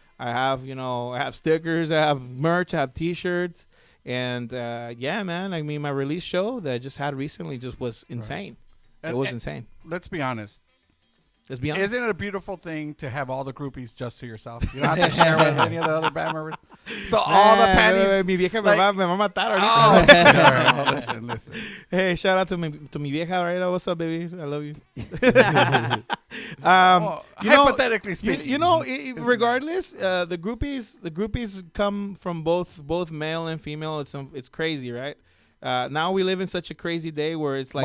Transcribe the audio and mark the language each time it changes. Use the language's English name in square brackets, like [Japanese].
[English] I have, I have stickers. I have merch. I have T-shirts. And, man, my release show that I just had recently just was insane. It was insane. Let's be honest. Let's be honest. Isn't it a beautiful thing to have all the groupies just to yourself? You don't have to share with any of the other band members. So all the panties. [Spanish] Mi vieja me va a matar ahorita. [English] Listen. Hey, shout out to [Spanish] mi vieja [English] right now. What's up, baby? I love you. Hypothetically speaking, regardless, the groupies come from both male and female. It's crazy, right? Now we live in such a crazy day where it's like